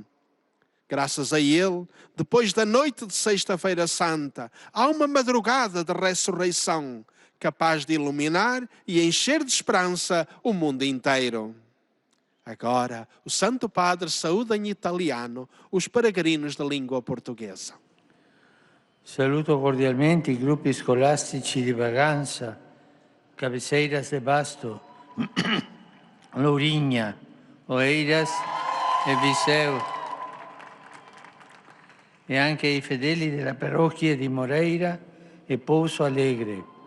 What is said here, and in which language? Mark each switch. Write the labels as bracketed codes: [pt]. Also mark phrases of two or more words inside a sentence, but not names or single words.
[pt] Graças a ele, depois da noite de Sexta-feira Santa, há uma madrugada de ressurreição, capaz de iluminar e encher de esperança o mundo inteiro. Agora, o Santo Padre saúda em italiano os peregrinos de língua portuguesa. [it] Saluto cordialmente i gruppi scolastici di Braganza, Cabeceiras de Basto, Lourinhã, Oeiras e Viseu, e anche i fedeli della parrocchia di Moreira e Pouso Alegre.